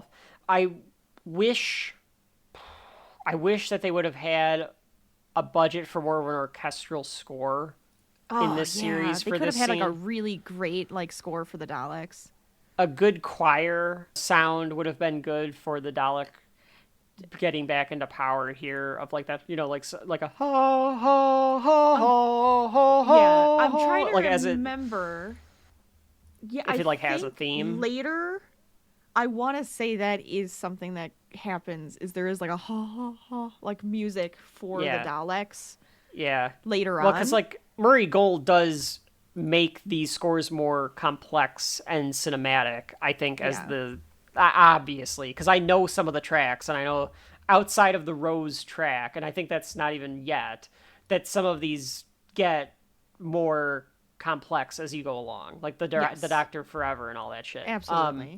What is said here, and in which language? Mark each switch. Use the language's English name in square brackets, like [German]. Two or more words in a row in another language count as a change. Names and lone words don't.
[English] I wish that they would have had a budget for more of an orchestral score in this series for this scene. They could have had like a really great like score for the Daleks. A good choir sound would have been good for the Dalek getting back into power here of like that, like a ho ho ho ho ho ho. Yeah, I'm trying to remember. Yeah, if it has a theme later. I want to say that is something that happens. Is there is like a ha ha ha like music for the Daleks. Yeah. Later on. Well, because like Murray Gold does make these scores more complex and cinematic, I think, as the obviously, because I know some of the tracks and I know outside of the Rose track, and I think that's not even yet, that some of these get more complex as you go along, like the Doctor Forever and all that shit.